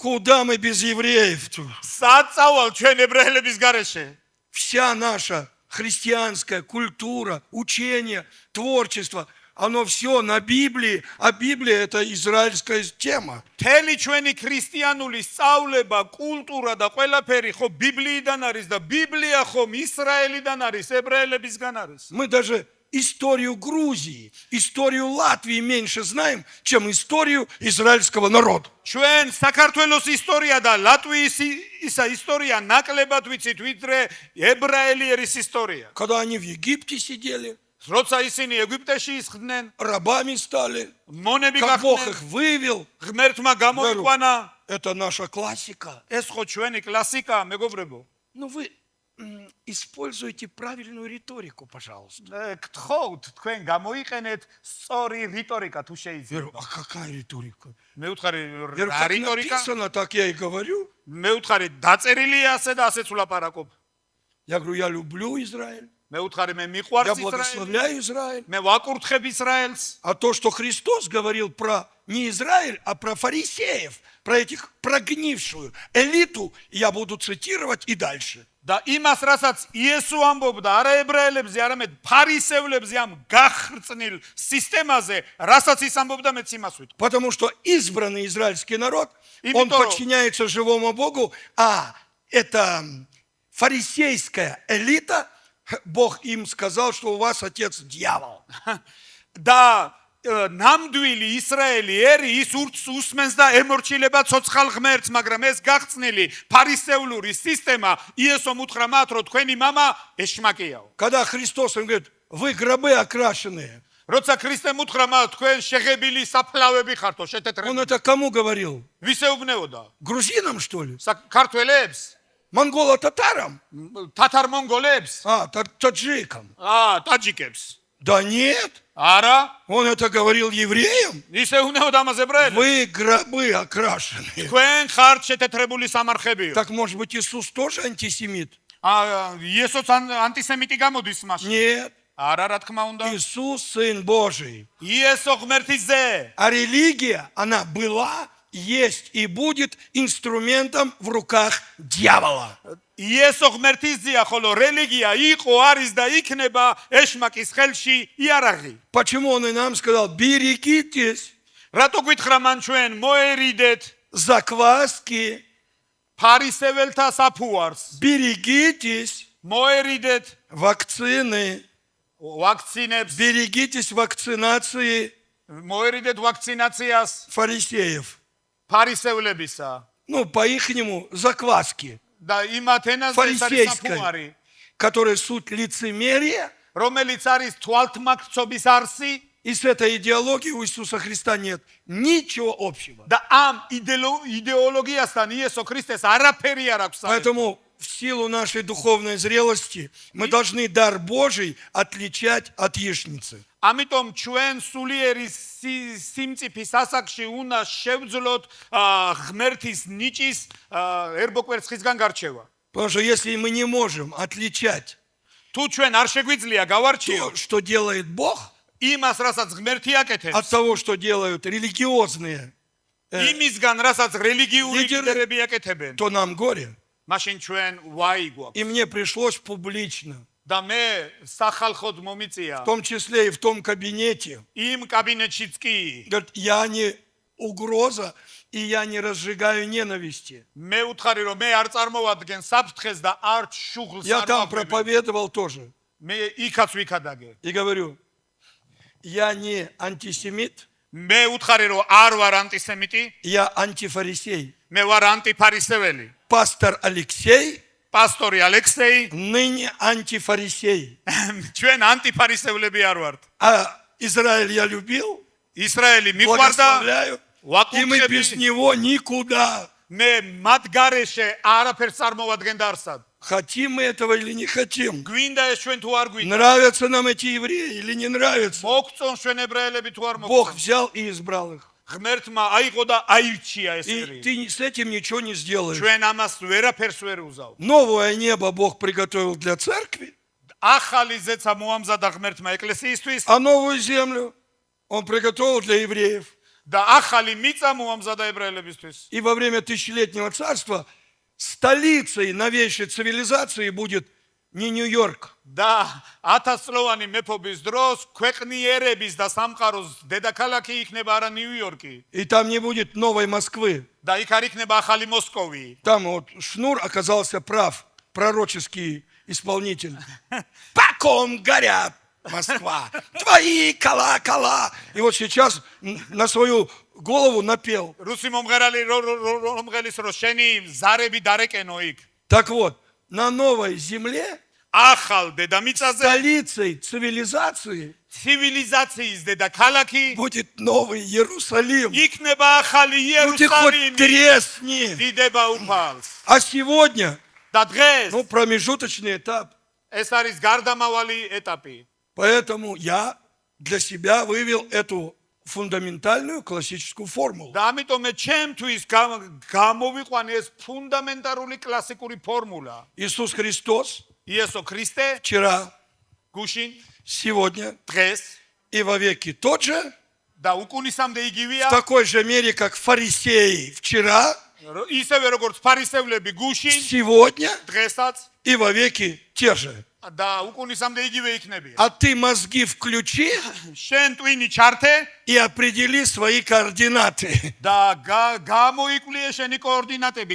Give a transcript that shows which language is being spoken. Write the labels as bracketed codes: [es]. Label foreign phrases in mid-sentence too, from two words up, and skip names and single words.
[ru] Куда мы без евреев? [ka] საწავალ ჩვენ ებრაელების გარეშე. [ru] Вся наша христианская культура, учение, творчество, оно все на Библии, а Библия это израильская тема. [ka] თელი ჩვენი ქრისტიანული სწავლება, კულტურა და ყველაფერი ხო ბიბლიიდან არის და ბიბლია ხომ ისრაელიდან არის, ებრაელებისგან არის. [ru] Мы даже историю Грузии, историю Латвии меньше знаем, чем историю израильского народа. [ka] ჩვენ საქართველოს ისტორია და ლატვიის ისტორია ნაკლებად ვიცით, ვიდრე ებრაელი ერის ისტორია. [ru] Когда они в Египте сидели, [ka] როცა ისინი ეგვიპტეში ისხდნენ, [ru] рабами стали, [ka] მონები [ru] как Бог [ka] გახდნენ, [ru] их вывел. [ka] ღმერთმა გამოიყვანა. [ru] Это наша классика. [ka] ეს ხო ჩვენი კლასიკაა, მეგობრებო. [ru] Но вы используйте правильную риторику, пожалуйста. [ka] გთხოვთ, თქვენ გამოიყენეთ სწორი რიტორიკა თუ [ru] Я [ka] შეიძლება. [ru] говорю, а какая риторика? [ka] მე ვუთხარი [ru] Я говорю, [ka] რა [ru] как [ka] რიტორიკა? [ru] написано, так я и говорю. [ka] მე ვუთხარი დაწერილია ასე და ასეც ვლაპარაკობ. [ru] Я говорю, я люблю Израиль, [ka] მე ვუთხარი მე [ru] я [ka] მიყვარს ისრაელი. [ru] благословляю Израиль. [ka] მე ვაკურთხებ ისრაელს. [ru] А то, что Христос говорил про не Израиль, а про фарисеев, про этих прогнившую элиту, я буду цитировать и дальше. [ka] და იმას, რასაც იესო ამბობდა არა ებრაელებზე, არამედ ფარისევლებზე ამ გახრწნილ სისტემაზე, რასაც ის ამბობდა, მეც იმას ვიტყვი. [ru] Потому что избранный израильский народ, И он Витору. подчиняется живому Богу, а это фарисейская элита, Бог им сказал, что у вас отец дьявол. [ka] და ნამდვილი ისრაელი ერი ის უსმენს და ემორჩილება ცოცხალ ღმერთს, მაგრამ ეს გახწნილი ფარისევლური სისტემა იესომ უთხრა მათ, რომ თქვენი мама ეშმაკიაო. [ru] Когда Христос им говорит, вы гробы окрашенные, [ka] როცა ქრისტემ უთხრა მათ, თქვენ შეღებილი საფლავები ხართო, [ru] он [ka] შეთეთრებული. [ru] это кому говорил? [ka] ვისეუბნეოდა? [ru] Грузинам, что ли? [ka] საქართველოს, [ru] Монголо-татарам? [ka] თათარ-მონგოლებს, [ru] Таджикам? [ka] ტაჯიკებს. [ru] Да нет, [ka] არა, [ru] он это говорил евреям. [ka] ვისეუბნეოდა ამას ებრაელებს. [ru] Вы гробы окрашенные. [ka] თქვენ ხართ შეთეთრებული სამარხებიო. [ru] Так может быть Иисус тоже антисемит? [ka] იესოც ანტისემიტი გამოდის მასში. [ru] Нет, [ka] არა, რა თქმა უნდა. [ru] Иисус Сын Божий. [ka] იესო ღმერთის ზე. [ru] А религия, она была, есть и будет инструментом в руках дьявола. [ka] იესო ღმერთის ზეა, ხოლო რელიგია იყო, არის და იქნება ეშმაკის ხელში იარაღი. [ru] Почему он и нам сказал, берегитесь [ka] რატო გითხრა მან ჩვენ მოერიდეთ [ru] закваски, [ka] ფარისეველთა საფუარს, [ru] берегитесь [ka] მოერიდეთ [ru] вакцины, [ka] ვაქცინებს, [ru] берегитесь вакцинации [ka] მოერიდეთ ვაქცინაციას [ru] фарисеев. [ka] ფარისევლებისა [ru] Ну, по-ихнему, закваски, [ka] და იმათ ენაზე ეს არის [ru] Фарисейской. [ka] საფუარი, [ru] которые суть лицемерия, [ka] რომელიც არის თვალთმაქცობის არსი [ru] и с этой идеологией у Иисуса Христа нет ничего общего. [ka] და ამ იდეოლოგიასთან იესო ქრისტეს არაფერი არ აქვს. [ru] Поэтому в силу нашей духовной зрелости мы должны дар Божий отличать от яичницы. [ka] ამიტომ ჩვენ სულიერი სიმწიფის ასაკში უნდა შევძლოთ ღმერთის ნიჭის ერბოკვერცხისგან გარჩევა. [ru] Потому что если мы не можем отличать [ka] თუ ჩვენ არ შეგვიძლია გავარჩიოთ [ru] то, что делает Бог, [ka] იმას, რასაც ღმერთი [ru] от [ka] აკეთებს, [ru] того, что делают религиозные, [ka] იმისგან, რასაც რელიგიური ლიდერები, ლიდერები აკეთებენ, [ru] то нам горе. [ka] მაშინ ჩვენ ვაი გვაქვს. [ru] И мне пришлось публично, [ka] და მე სახალხოდ момიწია [ru] в том числе и в том кабинете, [ka] იმ კაბინეტშიც კი [ru] говорит, я не угроза, и я не разжигаю ненависти. [ka] მე უთხარი რომ მე არ წარმოვადგენ საფრთხეს და არ შუღლს [ru] Я [ka] არ [ru] там [ka] ვაფრთხილებ. [ru] проповедовал тоже. [ka] მე იქაც ვიქადაგე. [ru] И говорю, я не антисемит, [ka] მე უთხარი რომ არ ვარ ანტისემიტი, [ru] я антифарисей. [ka] მე ვარ ანტიფარისეველი. [ru] Пастор Алексей [ka] პასტორი ალექსეი, [ru] ныне антифарисей. [ka] ჩვენ ანტიფარისევლები არ ვართ. [ru] А Израиль я любил, [ka] ისრაელი მიყვარდა, [ru] благословляю, и мы [ka] ვაკურთხები. [ru] без него никуда. [ka] მე მათ გარეშე არაფერს წარმოვადგენ დარსად. [ru] Хотим мы этого или не хотим? [ka] გვინდა ეს ჩვენ თუ არ გვინდა. [ru] Нравятся нам эти евреи или не нравятся? [ka] მოგწონ ჩვენ ებრაელები თუ არ [ru] Бог [ka] მოგწონ. [ru] взял и избрал их. [ka] ღმერთმა აიღო და აირჩია ეს [ru] И [ka] ერი. [ru] ты с этим ничего не сделаешь. [ka] ჩვენ ამას ვერაფერს ვერ უზავ. [ru] Новое небо Бог приготовил для церкви, [ka] ახალი ზეცა მოამზადა ღმერთმა ეკლესიისთვის [ru] а новую землю Он приготовил для евреев. [ka] და ახალი მიწა მოამზადა ებრაელებისთვის. [ru] И во время тысячелетнего царства столицей новейшей цивилизации будет не Нью-Йорк, [ka] და 1000-წლოვანი მეფობის დროს ქვეყნიერების და სამყაროს დედაქალაქი იქნება არა ნიუ-იორკი [ru] и там не будет новой Москвы. [ka] და იქ არ იქნება ახალი მოსკოვი. [ru] Там вот Шнур оказался прав, пророческий исполнитель. По ком горят, Москва, твои колокола. И вот сейчас на свою голову напел. [ka] რუსი მომღერალი რომღელის რო შენი ზარები დარეკენო იქ. [ru] Так вот, на новой земле [ka] ახალ დედამიწაზე [ru] столицей цивилизации [ka] ცივილიზაციის დედაქალაქი [ru] будет новый Иерусалим. [ka] იქნება ახალი [ru] Ну ты хоть [ka] იერუსალიმი. [ru] тресни. [ka] დიდება უფალს. [ru] А сегодня, [ka] და დღეს [ru] ну, промежуточный этап. [ka] ეს არის გარდამავალი ეტაპი. [ru] Поэтому я для себя вывел эту фундаментальную классическую формулу. [ka] და ამიტომ მე ჩემთვის გამოვიყვანე ეს ფუნდამენტალური კლასიკური ფორმულა. [ru] Иисус Христос [ka] იესო ქრისტე [ru] вчера, [ka] გუშინ [ru] сегодня [ka] დღეს [ru] и вовеки тот же, [ka] და უკუნისამდე [ru] в [ka] იგივეა. [ru] такой же мере, как фарисеи вчера, [ka] ისევე როგორც ფარისევლები გუშინ [ru] сегодня [ka] დღესაც [ru] и вовеки те же. [ka] და უკუნისამდე იგივე იქნებიან. [ru] А ты мозги включи [ka] შენ ტვინი чарте [ru] и определи свои координаты. [ka] და გამოიკვლიე შენი კოორდინატები,